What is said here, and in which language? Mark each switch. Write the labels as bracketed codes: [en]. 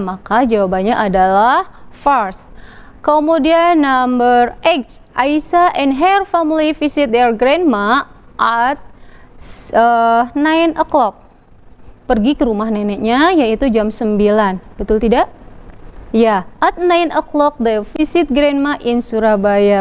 [id] Maka jawabannya adalah false. Kemudian number 8. [en] Aisyah and her family visit their grandma at 9 o'clock. [id] Pergi ke rumah neneknya yaitu jam 9. Betul tidak? [en] Ya, at 9 o'clock they visit grandma in Surabaya.